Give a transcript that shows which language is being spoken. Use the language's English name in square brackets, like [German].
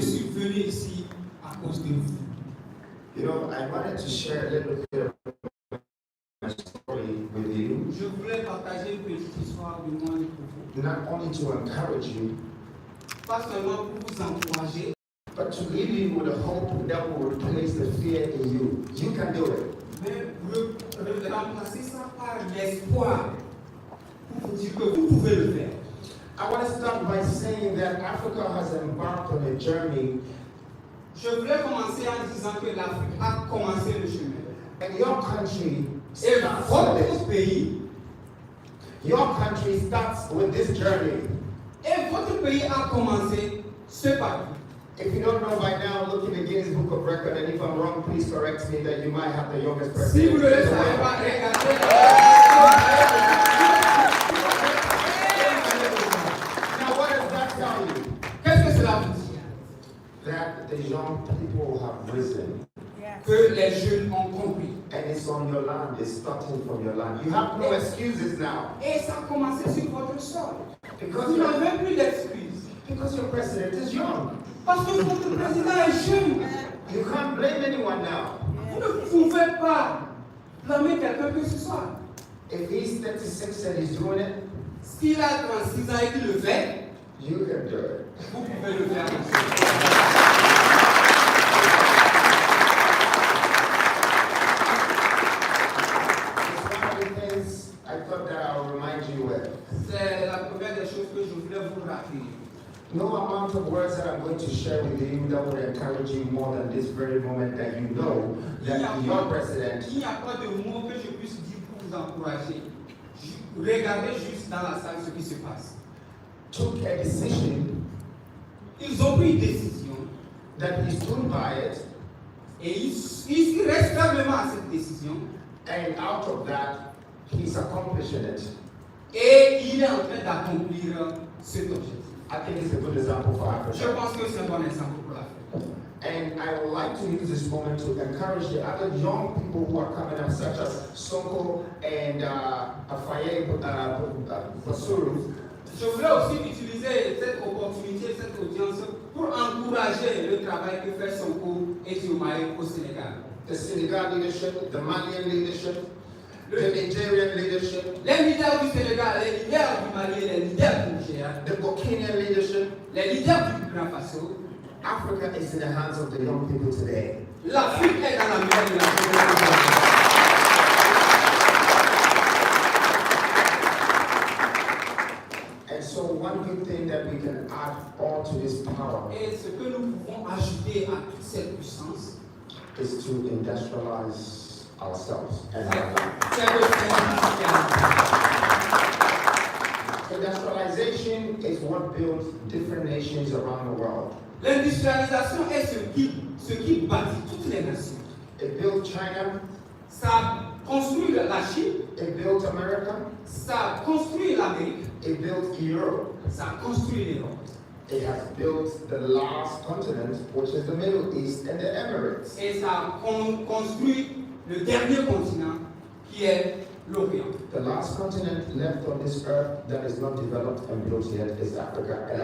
[French] suis venu ici à cause de vous. [English] You know, I wanted to share a little bit of my story with you, [French] Je voulais partager une petite histoire de moi et pour vous. [English] not only to encourage you, [French] Pas seulement pour vous encourager, [English] but to leave you with a hope that will replace the fear in you. You can do it. [French] mais remplacer ça par l'espoir pour vous dire que vous pouvez le faire. [English] I want to start by saying that Africa has embarked on a journey, [French] Je voulais commencer en disant que l'Afrique a commencé le chemin. [English] and your country [French] Et [English] starts with [French] votre [English] this. [French] pays, [English] Your country starts with this journey. [French] et votre pays a commencé ce parcours. [English] If you don't know by now, look in the Guinness Book of Record, and if I'm wrong, please correct me that you might have the youngest [French] Si vous [English] president. [French] ne le savez pas, regardez. [English] Now, what does that tell you? [French] Qu'est-ce que cela vous dit? [English] That the young people have risen, [French] Que les jeunes ont compris. [English] and it's on your land. It's starting from your land. You have no excuses now [French] Et ça a commencé sur votre sol. [English] because [French] Vous [English] your, [French] n'avez plus d'excuses. [English] because your president is young. [French] Parce que votre président est jeune. [English] You can't blame anyone now. [French] Vous ne pouvez pas blâmer quelqu'un que ce soit. [English] If he's 36 and he's doing it, [French] S'il a 36 ans et qu'il le fait, [English] you can do it. [French] vous pouvez le faire aussi. [English] It's one of the things I thought that I'll remind you with. [French] C'est la première des choses que je voulais vous rappeler. [English] No amount of words that I'm going to share with you that will encourage you more than this very moment that you know that your president [French] Il n'y a pas de mots que je puisse dire pour vous encourager. Regardez juste dans la salle ce qui se passe. [English] took a decision [French] Ils ont pris une décision [English] that he stood by it, [French] et ils restent fermement à cette décision [English] and out of that, he's accomplishing it. [French] et il est en train d'accomplir cet objectif. [English] I think it's a good example for [French] Je [English] Africa. [French] pense que c'est un bon exemple pour l'Afrique. [English] And I would like to use this moment to encourage the other young people who are coming up, such as Sonko and Afaye Basuru. [French] Je voulais aussi utiliser cette opportunité, cette audience, pour encourager le travail que fait Sonko et Diomaye au Sénégal. [English] The Senegal leadership, the Malian leadership, the Nigerian leadership, [French] les leaders du Sénégal, les leaders du Mali, les leaders du Niger, [English] the Burkina leadership. [French] les leaders du Burkina Faso. [English] Africa is in the hands of the young people today. [French] L'Afrique est dans la main de la génération. [English] And so one good thing that we can add on to this power [French] Et ce que nous pouvons ajouter à toute cette puissance, [English] is to industrialize ourselves and our lives. [French] c'est de faire [English] Industrialization is what builds different nations around the world. [French] l'industrialisation est ce qui bâtit toutes les nations. [English] It built China, [French] Ça construit la Chine, [English] it built America, [French] ça construit l'Amérique, [English] it built Europe, [French] ça construit l'Europe. [English] it has built the last continent, which is the Middle East and the Emirates. [French] Et ça construit le dernier continent qui est l'Orient. [English] The last continent left on this earth that is not developed and built yet is Africa.